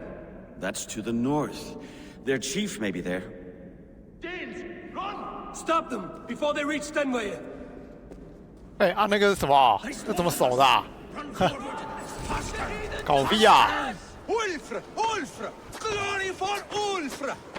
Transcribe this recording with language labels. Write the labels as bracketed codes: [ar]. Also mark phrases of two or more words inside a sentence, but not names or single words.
[en] That's to the north. Their chief may be there. Danes, run! Stop them before they reach Stenway. [zh] 哎啊，那个是什么？这怎么守的、啊？搞逼啊！ [en] Ulfra! Ulfra! Glory for Ulfra!